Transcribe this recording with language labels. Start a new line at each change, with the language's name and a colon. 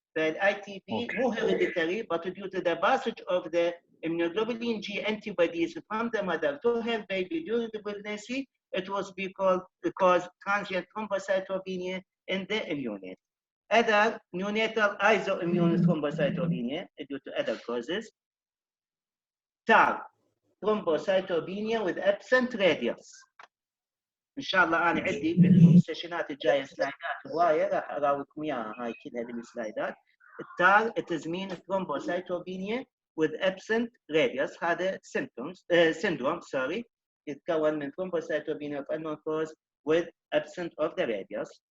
English: The ITB
Arabic: مو
English: hereditary but due to the passage of the immunoglobulin G antibodies from the mother to her baby during the pregnancy, it was because transient thrombocytopenia in the neonate. Other neonatal isoimmune thrombocytopenia due to other causes. TAR thrombocytopenia with absent radius.
Arabic: ان شاء الله انا عندي بالسيشنات الجايه سلايدات هوايه راح اراويكم اياها هاي كلها بالسلايدات. التار
English: it is mean thrombocytopenia with absent radius
Arabic: هذا
English: syndrome
Arabic: يتكون من
English: thrombocytopenia of unknown cause with absent of the radius.